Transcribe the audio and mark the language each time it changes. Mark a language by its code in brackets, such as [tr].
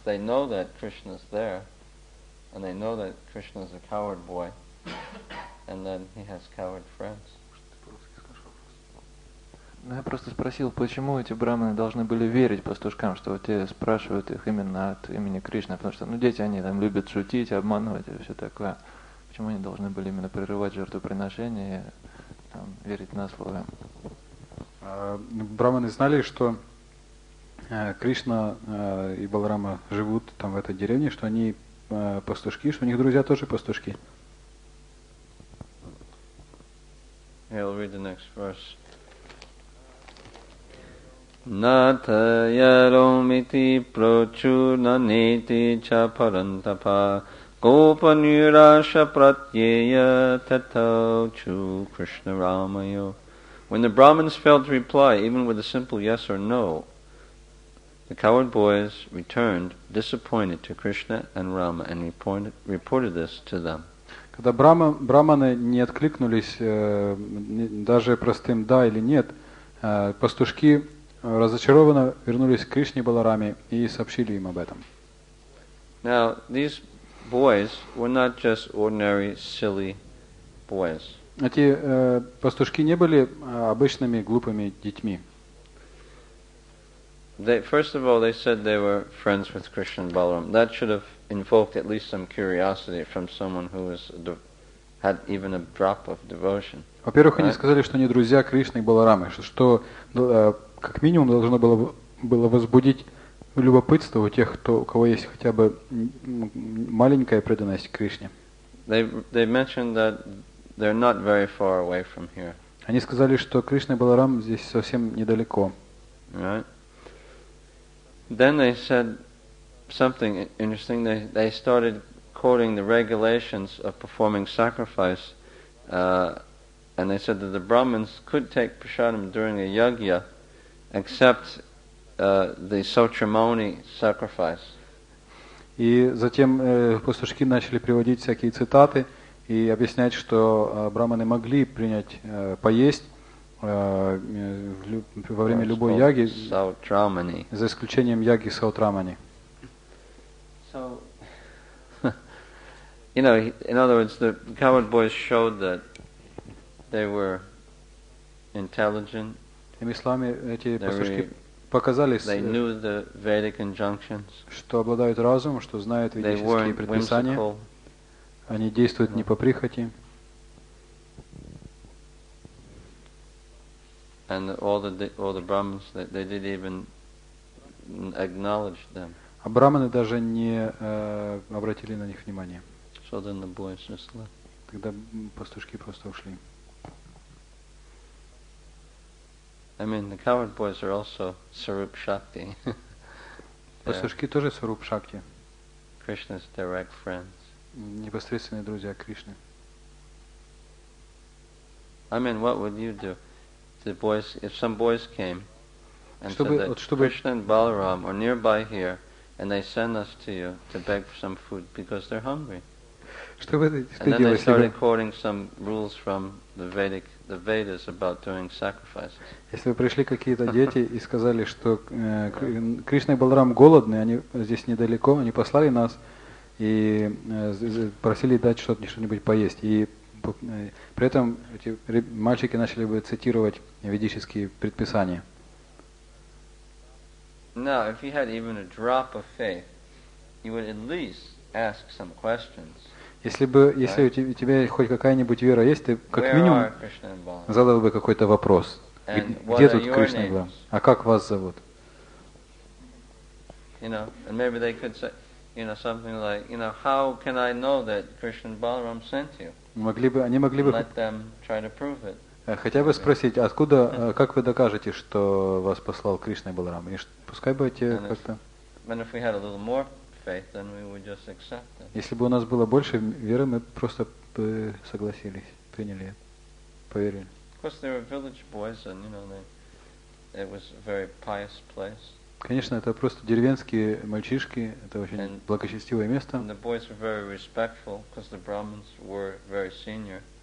[en] They know that Krishna's there, and they know that Krishna's a cowherd boy, and then he has cowherd friends. [ru] Ну, я просто спросил, почему эти браманы должны были верить пастушкам, что вот те спрашивают их именно от имени Кришны, потому что, дети, они там любят шутить, обманывать и все такое. Почему они должны были именно прерывать жертвоприношение и верить на слово? Браманы знали, что Кришна и Баларама живут там в этой деревне, что они пастушки, что у них друзья тоже пастушки. [en] I'll read the next verse. [sa] Nata yaromiti prochurnaneti cha parantapa gopanurasha pratyeya tato chu Krishna Ramayo. [en] When the Brahmins failed to reply, even with a simple yes or no, the cowherd boys returned, disappointed, to Krishna and Rama, and reported this to them. [ru] Когда браманы не откликнулись даже простым «да» или «нет», пастушки разочарованно вернулись к Кришне и Балараме и сообщили им об этом. [en] Now, these boys were not just ordinary, silly boys. [ru] Эти пастушки не были обычными глупыми детьми. [en] First of all, they said they were friends with Krishna and Balaram. That should have invoked at least some curiosity from someone who had even a drop of devotion. [ru] Во-первых, они сказали, что они друзья Кришны и Баларамы, что как минимум должно было возбудить любопытство у тех, у кого есть хотя бы маленькая преданность к Кришне. [en] They mentioned that they're not very far away from here. [ru] Они сказали, что Кришна и Баларам здесь совсем недалеко. [en] Right? Then they said something interesting. They started quoting the regulations of performing sacrifice, and they said that the Brahmins could take prasadam during a yagya, except the Sotramoni sacrifice. [ru] И затем пастушки начали приводить всякие цитаты и объяснять, что браманы могли принять поесть во время любой яги, за исключением яги Саутрамани. [en] So, in other words, the cowherd boys showed that they were intelligent. [ru] Иными словами, эти пастушки показали, [en] they knew the Vedic injunctions. [ru] Что обладают разумом, что знают ведические предписания. Они действуют не по прихоти. [en] And all the Brahmins, they didn't even acknowledge them. [ru] А браманы даже не обратили на них внимания. [en] So then the boys just left. [ru] Тогда пастушки просто ушли. [en] I mean, the cowherd boys are also Sarup Shakti. [ru] Пастушки тоже Саруп Шакти. [en] Krishna's direct friends. [ru] Непосредственные друзья Кришны. [en] I mean, what would you do? If some boys came and said that Krishna and Balaram are nearby here, and they send us to you to beg for some food because they're hungry. And then they started quoting some rules from the Vedas about doing sacrifices. [ru] Если бы пришли какие-то дети и сказали, что Кришна и Баларам голодны, они здесь недалеко, они послали нас и просили дать что-нибудь поесть. И при этом эти мальчики начали бы цитировать ведические предписания. [en] Now, if you had even a drop of faith, you would at least ask some questions. [ru] Если у тебя хоть какая-нибудь вера есть, ты как [en] Where [ru] минимум [en] are Krishna and Balaram? [ru] задал бы какой-то вопрос. [en] And what [ru] Где [en] are [ru] тут [en] your [ru] Кришна и [en] names? [ru] Баларам? А как вас зовут? [en] You know, and maybe they could say, you know, something like, you know, how can I know that Krishna and Balaram sent you? [ru] Они могли бы [en] Let them try to prove it. [ru] хотя бы спросить, откуда, как вы докажете, что вас послал Кришна и Баларам? И пускай бы эти как-то... [en] And if we had a little more faith, then we would just accept it. [ru] Если бы у нас было больше веры, мы просто бы согласились, приняли это, поверили. [en] Of course, they were village boys, and you know, it was a very pious place. [ru] Конечно, это просто деревенские мальчишки, это очень благочестивое место. [en] And the boys were very respectful, because the Brahmins were very senior.